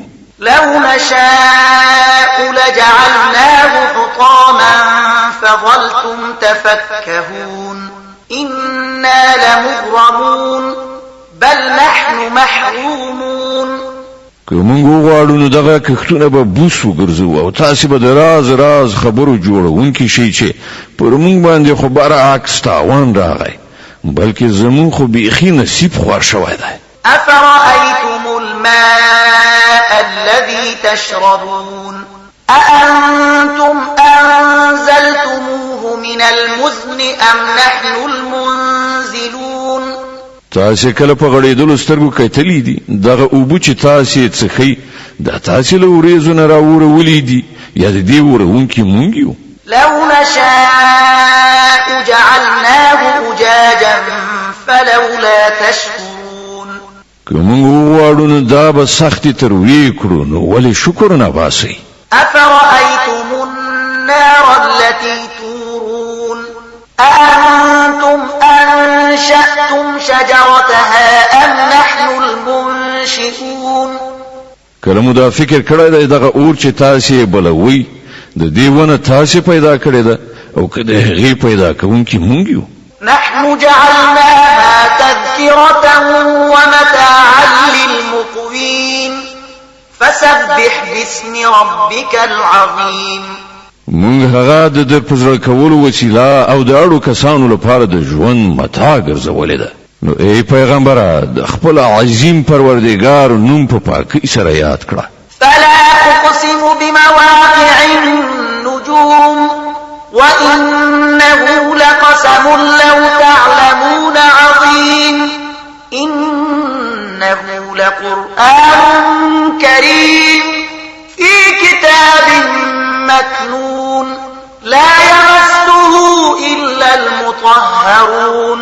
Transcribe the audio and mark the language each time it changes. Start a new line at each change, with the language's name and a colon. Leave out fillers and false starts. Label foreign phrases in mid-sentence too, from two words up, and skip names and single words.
Arabic: لو نشاء لجعلناه حطاما فظلتم تفكهون إنا لمغرمون بل نحن محرومون.
Pashto: که موږ وغواړو نو دغه کښتونه به بوس وګرځو او تاسې به د راز راز خبرو جوړونکي شئ چې پر موږ باندې خو برعکس تاوان راغی، بلکې زموږ خو بیخي نصیب خوار شوی دی.
Arabic: أفرأيتم الماء الذي تشربون أأنتم أنزلتموه من المزن أم نحن المنزلون.
Pashto: تاسې کله په غړېدلو سترګو کتلي دي دغه اوبه چې تاسې څښئ دا تاسې له وریځو نه راوړولي دي یا د دې وړونکي موږ یو.
Arabic: لو نشاء جعلناه أجاجا فلولا تشكرون.
Pashto: که موږ وغواړو نو دا به سختې ترویې کړو نو ولې شکر نه باسئ.
Arabic: أفرأيتم النار التي تورون أأنتم أنشأتم شجرتها أم نحن المنشئون.
Pashto: کله مو دا فکر کړی دی دغه اور چې تاسې بلوئ د دې ونه تاسې پیدا کړې ده او که د هغې پیدا کوونکي موږ یو.
Arabic: نحن جعلناها تذكرة ومتاعا للمقوين فسبح باسم ربك العظيم.
Pashto: موږ هغه د در پزړه کولو وسیله او د اړو کسانو لپاره د ژوند متاع ګرځولې ده. نو ای پیغمبره د خپل عظیم پروردګار نوم په پاکۍ سره یاد کړه.
Arabic: فلا أقسم بمواقع النجوم وإنه لقسم لو تعلمون عظيم إنه لقرآن كريم في كتاب مكنون لا يمسه إلا المطهرون.